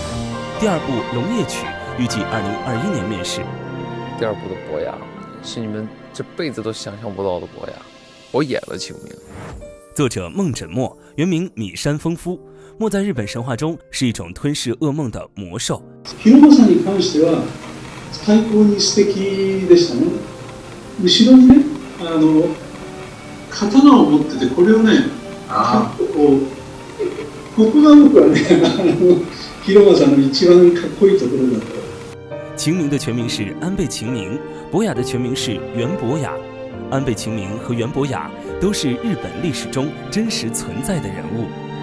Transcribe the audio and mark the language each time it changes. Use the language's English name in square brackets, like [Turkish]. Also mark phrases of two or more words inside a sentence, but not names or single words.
[Chinese] 第二部《龙夜曲》预计2021年面世。第二部的伯牙是你们这辈子都想象不到的伯牙，我演了清明。作者孟枕墨，原名米山丰夫，墨在日本神话中是一种吞噬噩梦的魔兽。 [Japanese] 広間さんに関しては最高に素敵でしたね。後ろにね、刀を持ってて、これをね。ここが僕はね、広間さんの一番かっこいいところだと。 [Chinese] 秦明的全名是安倍晴明，伯雅的全名是袁伯雅。安倍晴明和袁伯雅都是日本历史中真实存在的人物。